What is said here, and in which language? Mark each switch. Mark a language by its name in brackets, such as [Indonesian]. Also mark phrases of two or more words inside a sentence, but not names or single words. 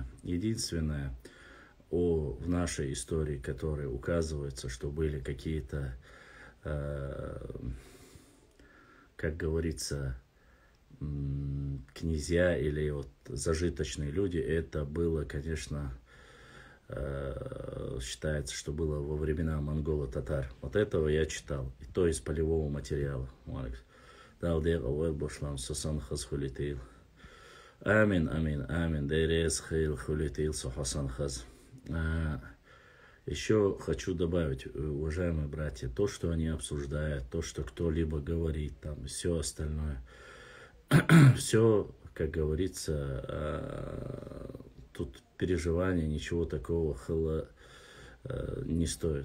[Russian] Единственное, в нашей истории, которой указывается, что были какие-то, как говорится, князья или вот зажиточные люди, это было, конечно, считается, что было во времена монголо-татар. Вот этого я читал, и то из полевого материала. Амин. Дайрес хил хулитил сухасан хаз. Еще хочу добавить, уважаемые братья, то, что они обсуждают, то, что кто-либо говорит, там, все остальное, все, как говорится, тут переживания, ничего такого не стоит.